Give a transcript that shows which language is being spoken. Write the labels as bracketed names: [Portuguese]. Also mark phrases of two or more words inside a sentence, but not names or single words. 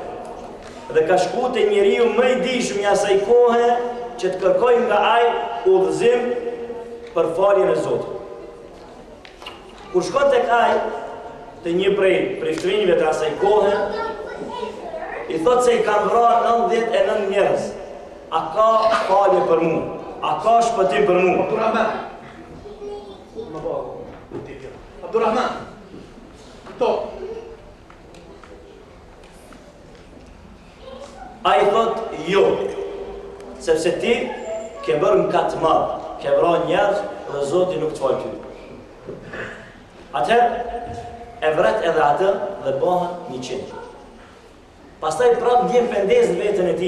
[Albanian] Dhe ka shku te njeriu më i dishëm i asaj kohe që të kërkojnë nga ai udhëzim për faljen e Zotit. Kur shkon tek ai, te një prej shtrinjve të asaj kohe, i thot se i kam vrarë 99 njerëz. A ka falje për mua? A ka shpëtim për mua? Abdurrahman, to. A i thot, jo, sepse ti ke bërë mëkat të madh, ke vrarë njerëz dhe Zoti nuk të fal ty. Atëherë, e vret edhe atë dhe bëhen 100. Pastaj prap ndjen pendes në veten e tij.